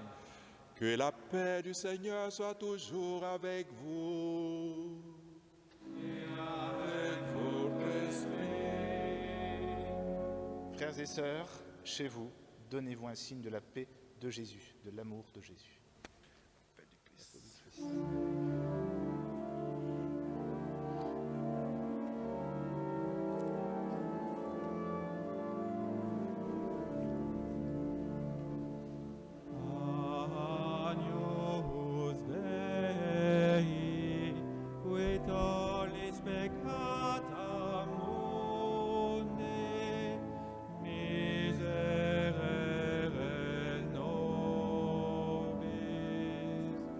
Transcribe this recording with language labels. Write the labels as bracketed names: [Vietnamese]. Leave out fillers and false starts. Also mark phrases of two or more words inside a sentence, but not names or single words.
[French] Que la paix du Seigneur soit toujours avec vous. Et avec votre esprit. Frères et sœurs, chez vous, donnez-vous un signe de la paix de Jésus, de l'amour de Jésus. Paix du Christ. [Latin] Agnus Dei, qui tollis peccata mundi, miserere nobis.